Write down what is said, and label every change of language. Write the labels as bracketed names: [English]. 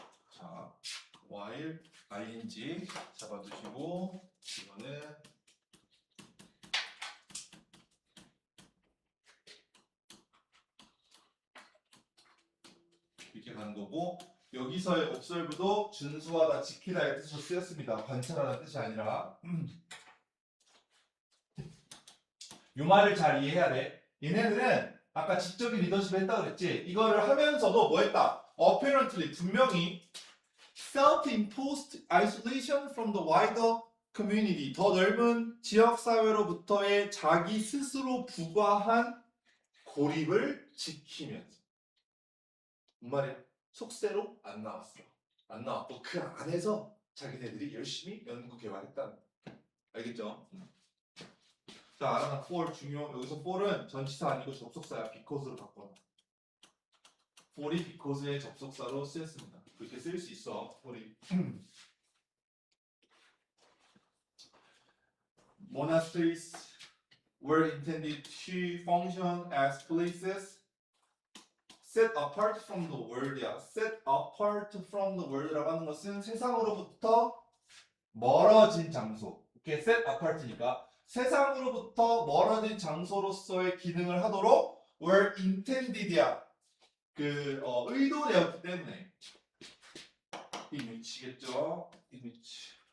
[Korean] 자, while ing 잡아두시고 이거는 이렇게 가는 거고 여기서의 observe도 준수하다, 지키다의 뜻으로 쓰였습니다. 관찰하는 뜻이 아니라 이 말을 잘 이해해야 돼. 얘네들은 아까 지적인 리더십을 했다고 그랬지. 이거를 하면서도 뭐 했다? [English] apparently [Korean] 분명히 [English] self-imposed isolation from the wider community. [Korean] 더 넓은 지역 사회로부터의 자기 스스로 부과한 고립을 지키면서. 뭔 말이야? 속세로 안 나왔어. 안 나왔고 그 안에서 자기네들이 열심히 연구 개발했다는 거야. 알겠죠? 자, 알아나 for 중요. 여기서 for은 전치사 아니고 접속사야. because로 바꿔. for이 because의 접속사로 쓰였습니다. 그렇게 쓸 수 있어. for이. [English] Monasteries were intended to function as places set apart from the world이야. set apart from the world [Korean] 라고 하는 것은 세상으로부터 멀어진 장소. 이게 set apart니까 세상으로부터 멀어진 장소로서의 기능을 하도록 [English] were intended [Korean] 이야. 의도되었기 때문에 이 위치겠죠. 이 위치.